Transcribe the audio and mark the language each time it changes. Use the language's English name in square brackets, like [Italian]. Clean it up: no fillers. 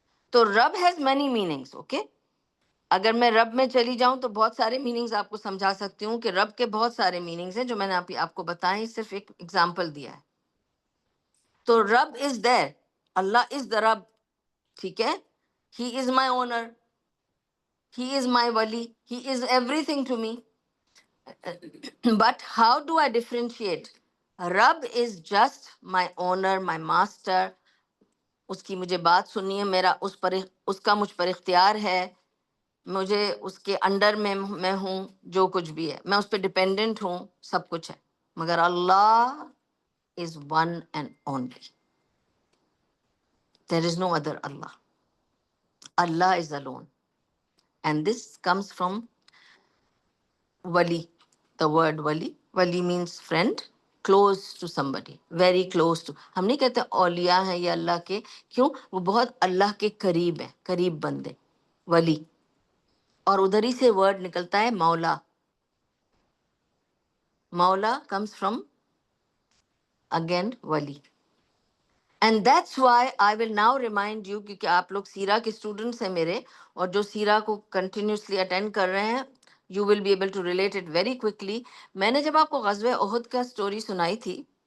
[Urdu] تو رب [English] has many meanings, [Urdu] okay. اگر میں رب میں چلی جاؤں تو بہت سارے میننگز آپ کو سمجھا سکتی ہوں کہ رب کے بہت سارے میننگز ہیں جو میں نے آپ کو بتائے، صرف ایک ایگزامپل دیا ہے۔ تو [English] رب is there, اللہ is the رب، [Urdu] ٹھیک ہے، [English] He is my owner, he is my ولی، he is everything to me. But how do I differentiate? رب is just my owner, my master. [Urdu] اس کی مجھے بات سننی ہے، میرا اس کا مجھ پر اختیار ہے، مجھے اس کے انڈر میں ہوں، جو کچھ بھی ہے میں اس پہ ڈپینڈنٹ ہوں، سب کچھ ہے۔ مگر اللہ [English] is one and only. There is no other Allah. Allah is alone. And this comes from wali, the word wali. Wali means friend, close to somebody, very close to. [Urdu] ہم نہیں کہتے اولیاء ہیں یہ اللہ کے، کیوں؟ وہ بہت اللہ کے قریب ہیں، قریب بندے، ولی۔ اور ادھر ہی سے ورڈ نکلتا ہے مولا۔ مولا [English] comes from again [Urdu] ولی۔ [English] And that's why I will now remind you، [Urdu] کیونکہ آپ لوگ سیرہ کے اسٹوڈنٹس ہیں میرے، اور جو سیرہ کو کنٹینیوسلی اٹینڈ کر رہے ہیں، [English] you will be able to relate it very quickly۔ [Urdu] میں نے جب آپ کو غزوہ احد کا سٹوری سنائی تھی،